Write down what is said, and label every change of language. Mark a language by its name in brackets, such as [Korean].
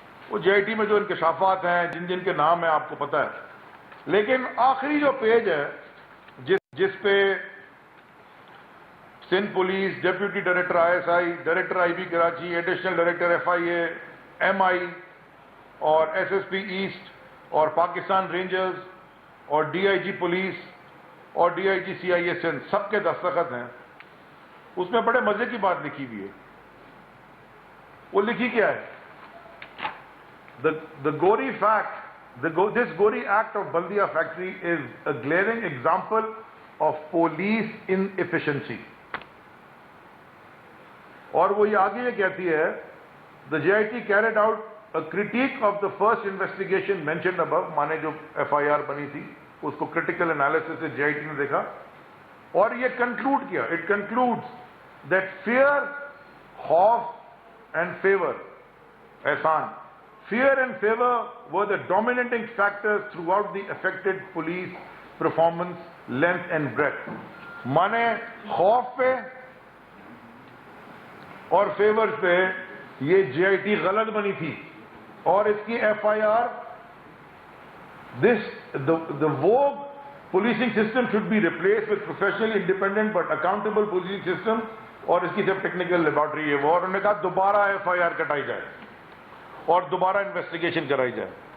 [Urdu] وہ جی I T میں جو انکشافات ہیں, جن جن کے نام ہیں آپ کو پتہ ہے, لیکن آخری جو پیج ہے جس پہ Sindh police, deputy director I S I, director I be Karachi, additional director F I a, M آئی اور ایس ایس پی ایسٹ اور پاکستان رینجرز اور ڈی آئی جی پولیس اور ڈی آئی جی سی آئی اے سندھ, سب کے دستخط ہیں. اس میں بڑے مزے کی بات لکھی ہوئی ہے. وہ لکھی کیا ہے؟ [English] The Gori fact, this Gori act of Baldia factory is a glaring example of police inefficiency. [Urdu] اور وہ یہ آگے یہ کہتی ہے, [English] the JIT carried out a critique of the first investigation mentioned above, [Urdu] مانے جو ایف آئی آر بنی تھی اس کو critical analysis سے JIT نے دیکھا اور یہ کنکلوڈ کیا. [English] It concludes that fear, خوف and favor, احسان, fear and favor were the dominating factors throughout the affected police performance length and breadth. [Urdu] مانے خوف پہ اور فیور پہ یہ جی آئی ٹی غلط بنی تھی, اور اس کی F I R, [English] the vogue policing system should be replaced with professional, independent but accountable policing system, [Urdu] اور اس کی جب ٹیکنیکل لیبارٹری ہے وہ, اور انہوں نے کہا دوبارہ ایف آئی آر کٹائی جائے اور دوبارہ انویسٹیگیشن کرائی جائے.